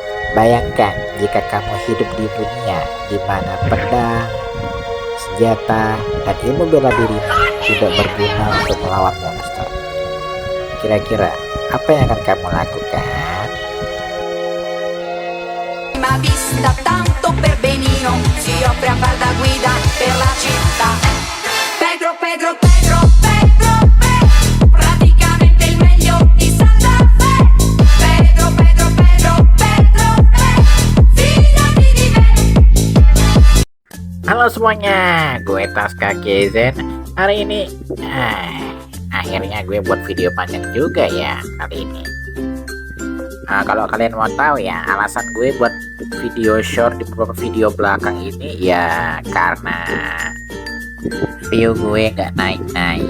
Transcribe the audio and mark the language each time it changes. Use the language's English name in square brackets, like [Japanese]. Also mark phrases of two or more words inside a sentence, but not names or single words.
[Indonesian] Bayangkan jika kamu hidup di dunia di mana pedang, senjata, dan ilmu bela diri tidak berguna untuk melawan monster. Kira-kira apa yang akan kamu lakukan? [Italian] Ma vista tanto per benino si offre a far da guida per la città. Pedro, Pedro, Pedro, Pedro, Pedro, praticamente il meglio di Santa Fe. Pedro, Pedro, Pedro, Pedro, Pedro, fidati di me. [Indonesian] Halo semuanya, gue Taska KZ. Hari ini, akhirnya gue buat video panjang juga ya kali ini. Kalau kalian mau tahu ya, alasan gue buat video short di beberapa video belakang ini ya karena view gue nggak naik-naik.